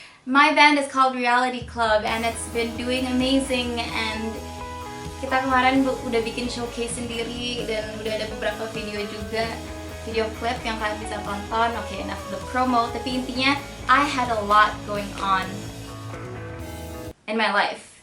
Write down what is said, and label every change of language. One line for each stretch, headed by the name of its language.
English: My band is called Reality Club and it's been doing amazing.
Indonesian: And kita kemarin udah bikin showcase sendiri dan udah ada beberapa video juga, video clip yang kalian bisa tonton.
English: Okay, enough of the promo.
Indonesian: Tapi intinya,
English: I had a lot going on in my life.